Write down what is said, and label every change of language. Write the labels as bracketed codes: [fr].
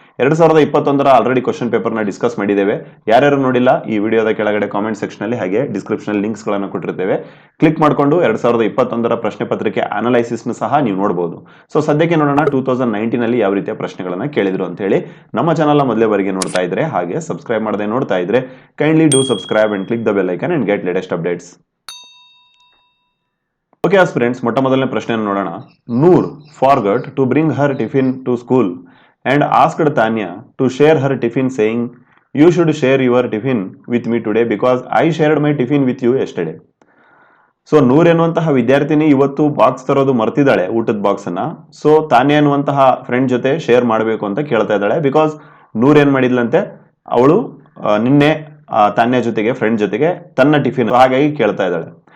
[kn] 2021 already question paper ನ discuss ಮಾಡಿದ್ದೇವೆ. ಯಾರ್ಯಾರು ನೋಡಿಲ್ಲ, ಈ ವಿಡಿಯೋದ ಕೆಳಗಡೆ ಕಾಮೆಂಟ್ ಸೆಕ್ಷನ್ ಅಲ್ಲಿ ಹಾಗೆ ಡಿಸ್ಕ್ರಿಪ್ಷನ್ ಲಿಂಕ್ಸ್ ಗಳನ್ನು ಕೊಟ್ಟಿರ್ತೇವೆ. ಕ್ಲಿಕ್ ಮಾಡಿಕೊಂಡು 2021 ಪ್ರಶ್ನೆ ಪತ್ರಿಕೆ ಅನಾಲೈಸಿಸ್ ನ ಸಹ ನೀವು ನೋಡಬಹುದು. ಸೊ ಸದ್ಯಕ್ಕೆ ನೋಡೋಣ 2019 ಅಲ್ಲಿ ಯಾವ ರೀತಿಯ ಪ್ರಶ್ನೆಗಳನ್ನ ಕೇಳಿದ್ರು ಅಂತ ಹೇಳಿ. ನಮ್ಮ ಚಾನಲ್ ಮೊದಲೇವರೆಗೆ ನೋಡ್ತಾ ಇದ್ರೆ [en] ಹಾಗೆ ಸಬ್ಸ್ಕ್ರೈಬ್ ಮಾಡದೆ ನೋಡ್ತಾ ಇದ್ರೆ kindly do subscribe and click the bell icon and get latest updates. Okay aspirants, [kn] ಮೊಟ್ಟ ಮೊದಲನೇ ಪ್ರಶ್ನೆಯನ್ನು ನೋಡೋಣ. [en] Noor forgot to bring her tiffin to school and asked Tanya to share her tiffin saying, you should share your tiffin with me today because I shared my tiffin with you yesterday. [kn] So ನೂರ್ ಎನ್ನುವಂತಹ ವಿದ್ಯಾರ್ಥಿನಿ ಇವತ್ತು box ತರೋದು ಮರ್ತಿದ್ದಾಳೆ, ಊಟದ box ಅನ್ನ. So Tanya ಎನ್ನುವಂತಹ friend ಜೊತೆ share ಮಾಡಬೇಕು ಅಂತ ಕೇಳ್ತಾ ಇದ್ದಾಳೆ. ಬಿಕಾಸ್ ನೂರ್ ಏನ್ ಮಾಡಿದ್ಲಂತೆ, ಅವಳು ನಿನ್ನೆ ತಾನ್ಯ ಜೊತೆಗೆ ಫ್ರೆಂಡ್ ಜೊತೆಗೆ ತನ್ನ ಟಿಫಿನ್, ಹಾಗಾಗಿ ಕೇಳ್ತಾ ಇದ್ದಾಳೆ.